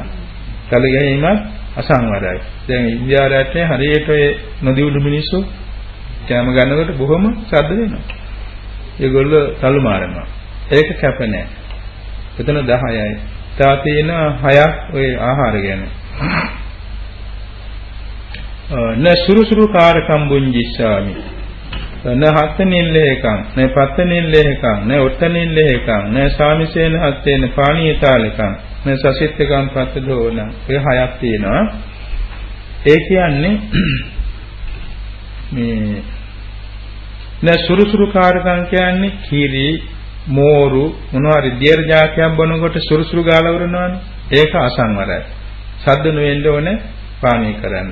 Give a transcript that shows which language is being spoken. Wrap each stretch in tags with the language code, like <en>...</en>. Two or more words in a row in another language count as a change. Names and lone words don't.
<si>තලු ගැනීමත් අසංවරයි. දැන් ඉන්දියාව රටේ හරියට ඒ නොදියුණු මිනිස්සු කෑම ගන්නකොට බොහොම ශබ්ද වෙනවා. ඒගොල්ලෝ තලු මාරනවා. ඒක කැප නැහැ. එතන 10යි. තා තියෙන 6ක් ඔය ආහාර ගැන.</si> <pi>න සුරුසුරු කාරකම් බුඤ්ජිස්සාමි. න හත්තනිල්ලේකං, න පත්තනිල්ලේකං, න ඔත්තනිල්ලේකං, න සාමිසේන හත්තේන පාණීයතාලකං, න සසිට්ඨකං පත්තදෝන.</pi> <si>ඒ 6ක් තියෙනවා. ඒ කියන්නේ මේ</si> <pi>න සුරුසුරු කාරකම්</pi> <si>කියන්නේ කිරි මෝරු මොනවාරි දියර જાතියක් බොනකොට සුරුසුරු ගාලා වරනවානේ. ඒක අසංවරයි. සද්ද නොවෙන්න ඕනේ පානීය කරන්න.</si>